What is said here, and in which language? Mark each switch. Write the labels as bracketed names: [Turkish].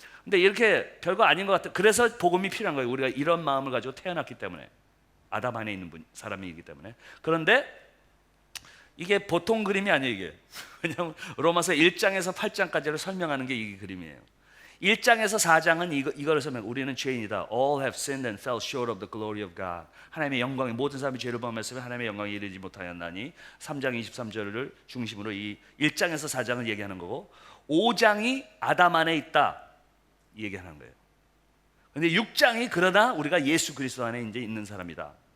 [Korean] 근데 이렇게 별거 아닌 것 같아. 그래서 복음이 필요한 거예요. 우리가 이런 마음을 가지고 태어났기 때문에. 아담 안에 있는 사람이기 때문에. 그런데 이게 보통 그림이 아니에요, 이게. 왜냐하면 로마서 1장에서 8장까지를 설명하는 게 이 그림이에요. 1장에서 4장은 이거를 설명. 우리는 죄인이다. [English] All have sinned and fell short of the glory of God. [Korean] 하나님의 영광이 모든 사람이 죄를 범했으면 하나님의 영광에 이르지 못하였나니 3장 23절을 중심으로 이 1장에서 4장을 얘기하는 거고 5장이 아담 안에 있다 얘기하는 거예요. 근데 6장이 그러나 우리가 예수 그리스도 안에 이제 있는 사람이다.